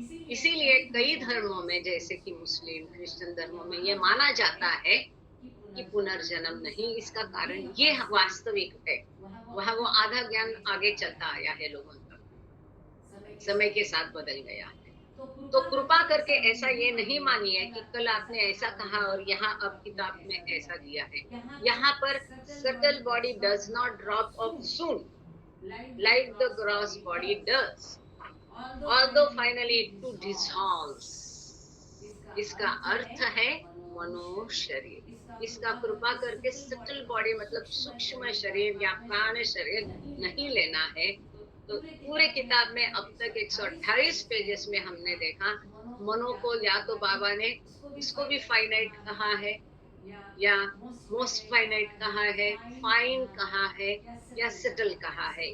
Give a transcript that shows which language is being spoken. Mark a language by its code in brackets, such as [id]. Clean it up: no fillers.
[hi] इसीलिए कई धर्मों में, जैसे कि मुस्लिम, क्रिश्चियन धर्मों में ये माना जाता है कि पुनर्जन्म नहीं। इसका कारण ये वास्तविक है, वहाँ वो आधा ज्ञान आगे चलता आया है, लोगों तक समय के साथ बदल गया है। तो कृपा करके ऐसा ये नहीं मानिए कि कल आपने ऐसा कहा और यहाँ अब किताब में ऐसा दिया है। यहाँ पर [en] subtle body does not drop off soon like the gross body does, although finally it too dissolves। [hi] इसका अर्थ है मनो शरीर। इसका कृपा करके सटल बॉडी मतलब सूक्ष्म शरीर या प्राण शरीर नहीं लेना है। तो पूरे किताब में अब तक 128 पेजेस में हमने देखा मनो को या तो बाबा ने इसको भी फाइनाइट कहा है या मोस्ट फाइनाइट कहा है, फाइन कहा है या सटल कहा है।